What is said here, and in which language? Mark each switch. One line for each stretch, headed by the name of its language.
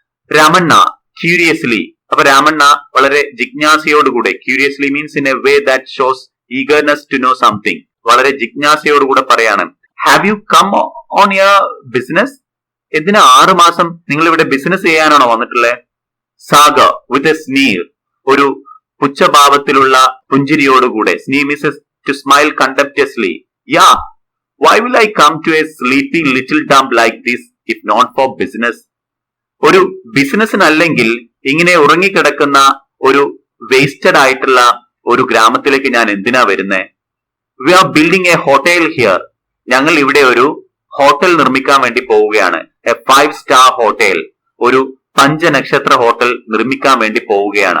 English: Ramanna curiously.
Malayalam: അപ്പൊ രാമണ്ണ വളരെ ജിജ്ഞാസയോടുകൂടെ,
English: curiously means in a way that shows eagerness to know something,
Malayalam: വളരെ ജിജ്ഞാസയോടുകൂടെ പറയാണ്,
English: Have you come on your business?
Malayalam: എന്തിനാ 6 മാസം നിങ്ങൾ ഇവിടെ ബിസിനസ് ചെയ്യാനാണോ വന്നിട്ടുള്ളത്?
English: സാഗ with a sneer.
Malayalam: ഒരു പുച്ഛഭാവത്തിലുള്ള പുഞ്ചിരിയോടുകൂടെ.
English: Sneer means to smile contemptuously. Yeah, why will I come to a sleepy little dump like this if not for business?
Malayalam: ഒരു ബിസിനസ്സിനല്ലെങ്കിൽ ഇങ്ങനെ ഉറങ്ങിക്കിടക്കുന്ന ഒരു വേസ്റ്റഡ് ആയിട്ടുള്ള ഒരു ഗ്രാമത്തിലേക്ക് ഞാൻ എന്തിനാ വരുന്നേ?
English: We are building a hotel here.
Malayalam: ഞങ്ങൾ ഇവിടെ ഒരു ഹോട്ടൽ നിർമ്മിക്കാൻ വേണ്ടി പോവുകയാണ്. എ 5-star ഹോട്ടൽ, ഒരു 5 നക്ഷത്ര ഹോട്ടൽ നിർമ്മിക്കാൻ വേണ്ടി പോവുകയാണ്.